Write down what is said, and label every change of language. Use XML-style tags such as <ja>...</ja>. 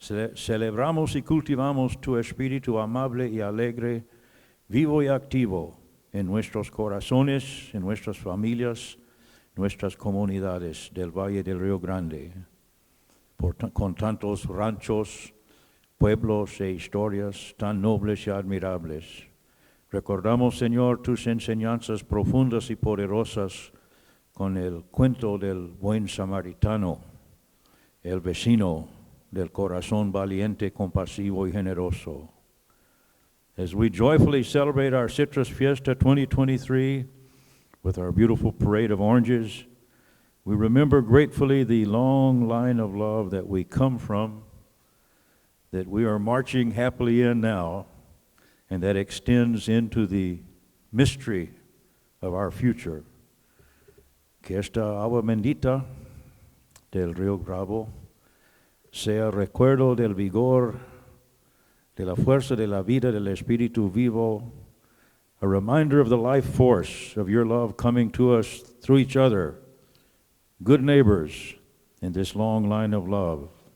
<es>Celebramos y cultivamos tu espíritu amable y alegre, vivo y activo en nuestros corazones, en nuestras familias, nuestras comunidades del Valle del Río Grande, con tantos ranchos, pueblos e historias tan nobles y admirables. Recordamos, Señor, tus enseñanzas profundas y poderosas con el cuento del buen samaritano, el vecino del corazón valiente, compasivo y generoso.</es> <en>As we joyfully celebrate our Citrus Fiesta 2023 with our beautiful parade of oranges, we remember gratefully the long line of love that we come from, that we are marching happily in now, and that extends into the mystery of our future.</en> <es>Que esta agua bendita del Río Bravo sea recuerdo del vigor de la fuerza de la vida del Espíritu vivo,</es> <en>a reminder of the life force of your love coming to us through each other, good neighbors in this long line of love.</en>